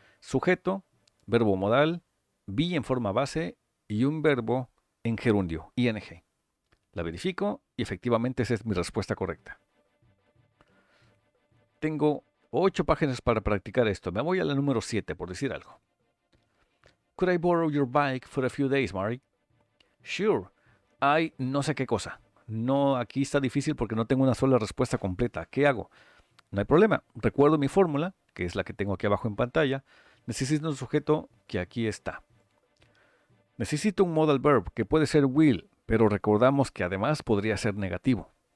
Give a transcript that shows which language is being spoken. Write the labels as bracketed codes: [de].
[es] Sujeto, verbo modal, be en forma base y un verbo en gerundio, ing. La verifico y efectivamente esa es mi respuesta correcta. Tengo 8 páginas para practicar esto. Me voy a la número 7, por decir algo. [en] Could I borrow your bike for a few days, Mari? [es] Sure. Hay no sé qué cosa. No, aquí está difícil porque no tengo una sola respuesta completa. ¿Qué hago? No hay problema. Recuerdo mi fórmula, que es la que tengo aquí abajo en pantalla. Necesito un sujeto que aquí está. Necesito un modal verb que puede ser will, pero recordamos que además podría ser negativo.